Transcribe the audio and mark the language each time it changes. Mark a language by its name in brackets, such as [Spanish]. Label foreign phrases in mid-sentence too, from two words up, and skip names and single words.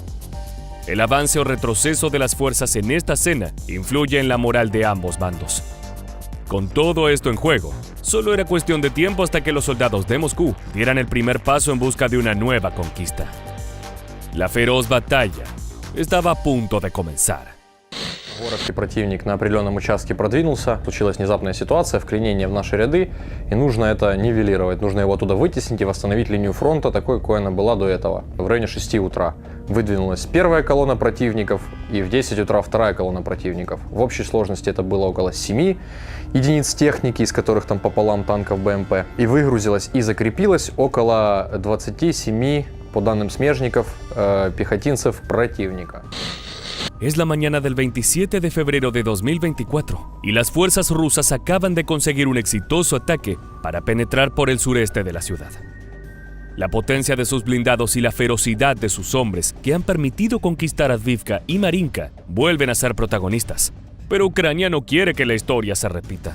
[Spanish] El avance o retroceso de las fuerzas en esta escena influye en la moral de ambos bandos. Con todo esto en juego, solo era cuestión de tiempo hasta que los soldados de Moscú dieran el primer paso en busca de una nueva conquista. La feroz batalla estaba a punto de comenzar. [Russian] Воровский противник на определенном участке продвинулся, случилась внезапная ситуация, вклинение в наши ряды, и нужно это нивелировать, нужно его оттуда вытеснить и восстановить линию фронта такой, какой она была до этого. В районе 6 утра выдвинулась первая колонна противников, и в 10 утра вторая колонна противников. В общей сложности это было около 7 единиц техники, из которых там пополам танков БМП, и выгрузилось и закрепилось около 27, по данным смежников, пехотинцев противника. [Spanish] Es la mañana del 27 de febrero de 2024 y las fuerzas rusas acaban de conseguir un exitoso ataque para penetrar por el sureste de la ciudad. La potencia de sus blindados y la ferocidad de sus hombres que han permitido conquistar Avdiivka y Marinka vuelven a ser protagonistas, pero Ucrania no quiere que la historia se repita.